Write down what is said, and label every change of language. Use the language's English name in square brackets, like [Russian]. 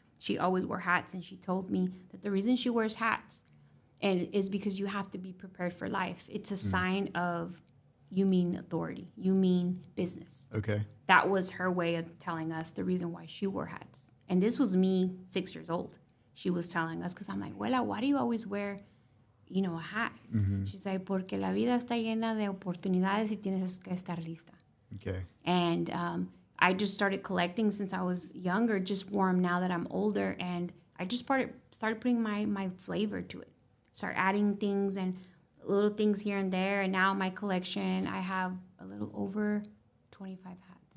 [English] She always wore hats, and she told me that the reason she wears hats is because you have to be prepared for life. It's a sign of you mean authority. You mean business. Okay. That was her way of telling us the reason why she wore hats. And this was me 6 years old. She was telling us, because I'm like, Abuela, why do you always wear, a hat? [Spanish] She's like, porque la vida está llena de oportunidades y tienes que estar lista. [English] Okay. And I just started collecting since I was younger, just wore them now that I'm older. And I just started putting my flavor to it. Start adding things and little things here and there. And now my collection, I have a little over 25 hats.